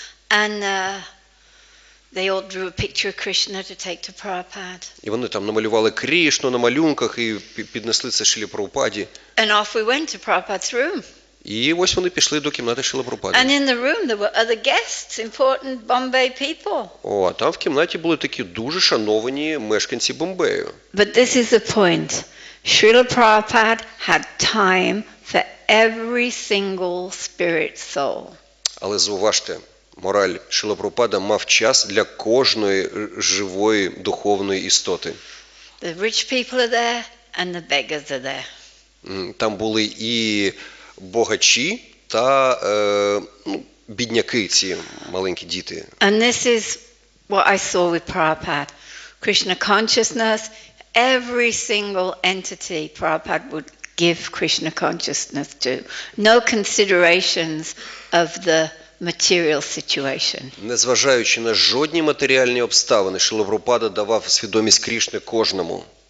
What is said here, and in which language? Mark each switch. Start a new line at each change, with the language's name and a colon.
English: And they all drew a picture of Krishna to take to Prabhupada.
Ukrainian: І вони там намалювали Крішну на малюнках і піднесли це Шрилі Прабхупаді.
English: And off we went to Prabhupada's room.
Ukrainian: І ось вони пішли до кімнати Шрили Прабхупади.
English: And in the room there were other guests, important Bombay people.
Ukrainian: А там в кімнаті були такі дуже шановані мешканці Бомбею.
English: But this is the point. Srila Prabhupada had time for every single spirit soul.
Ukrainian: Але зауважте, мораль, Шрила Прабхупада мав час для кожної живої духовної істоти.
English: The rich people are there and the beggars are there.
Ukrainian: Там були і богачі та бідняки, ці маленькі діти.
English: And this is what I saw with Prabhupada. Krishna consciousness, every single entity Prabhupada would give Krishna consciousness to. No considerations of the material situation.
Ukrainian: Незважаючи на жодні матеріальні обставини, Шрила Прабхупада давав свідомість Крішни кожному.